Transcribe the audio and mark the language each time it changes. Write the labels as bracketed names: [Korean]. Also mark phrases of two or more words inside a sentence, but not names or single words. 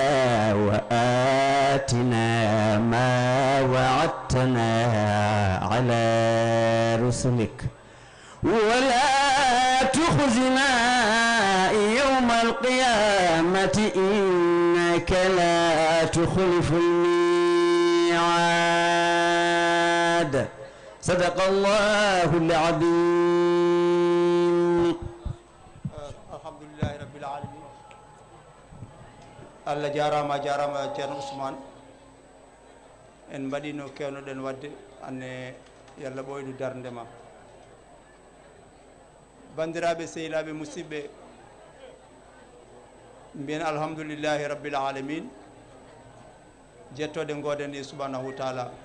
[Arabic] وآتنا ما وعدتنا على رسلك ولا تخزنا يوم القيامة إنك لا تخلف الميعاد صدق الله العظيم الحمد لله رب العالمين [Fula] الله جارama ceerno ousmane en mbaɗino kewnoɗen wadde anne yalla ɓoydu darde ma bandiraɓe sehilaɓe musidɓe mbiyen [Arabic] الحمد لله رب العالمين [Fula] jettode goden e [Arabic] سبحانه وتعالى